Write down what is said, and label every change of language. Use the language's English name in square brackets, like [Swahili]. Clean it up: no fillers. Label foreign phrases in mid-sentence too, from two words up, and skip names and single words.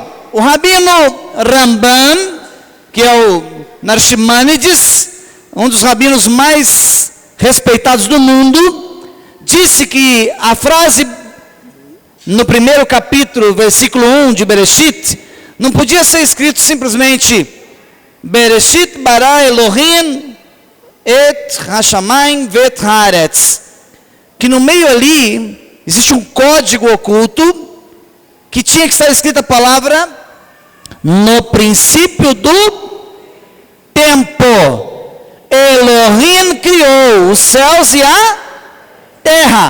[Portuguese] O Rabino Rambam, que é o Narshimanides, um dos rabinos mais respeitados do mundo, disse que a frase no primeiro capítulo, versículo 1 de Bereshit, não podia ser escrito simplesmente [Hebrew] בראשית ברא אלהים את השמים ואת הארץ, [Portuguese] que no meio ali existe um código oculto que tinha que estar escrita a palavra no princípio do tempo, Elohim criou os céus e a terra.